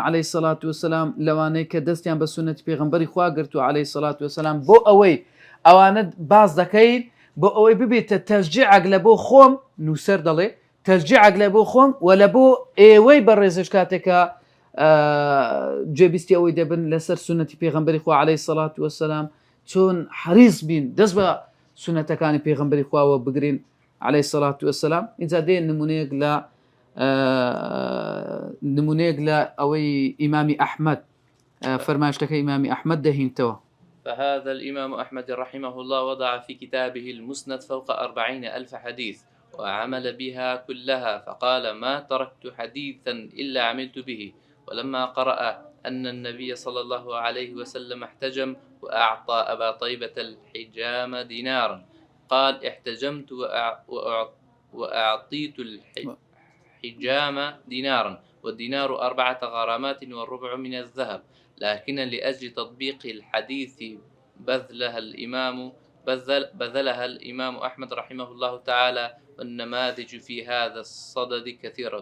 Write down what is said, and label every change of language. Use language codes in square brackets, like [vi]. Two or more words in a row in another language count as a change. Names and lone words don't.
[ar] عەلەیهی سەڵات وسەلام [ckb] لەوانەیە کە دەستیان بە سنەتی پێغمبەری خوا گرتو [ar] عەلەیهی سەڵات وسەلام [ckb] بۆ ئەوەی ئەوانە باز دەکەین بۆ ئەوەی ببێتە تەشجیعێک لە بۆ خۆم نووسەر دەڵێ تەشجیعێک لە بۆ خۆم و لە بۆ ئێوەی بەڕێزش کاتێکە جێبیستی ئەوەی دەبن لەسەر سنەتی پێغمبەری خوا [ar] عەلەیهی سەڵات وسەلام [ckb] چۆن حەریص بین دەست بە سنەتەکانی پێغمبەری خواوە بگرین [ar] عەلەیهی سەڵات وسەلام. [ckb] اینجا دێن نمونەیەک لە ئەوەی ئیمامی ئەحمەد فەرمایشتەکەی ئیمامی ئەحمەد دەهینتەوە. [ar] فهذا الإمام أحمد رحمه الله وضع في كتابه المسند فوق 40,000 حديث وعمل بها كلها، فقال ما تركت حديثا إلا عملت به. ولما قرأ أن النبي صلى الله عليه وسلم احتجم وأعطى أبا طيبة الحجام دينارا قال احتجمت وأعطيت الحجام دينارا، والدينار 4 غرامات والربع من الذهب، لكن لأجل تطبيق الحديث بذلها الإمام أحمد رحمه الله تعالى، والنماذج في هذا الصدد كثيرة.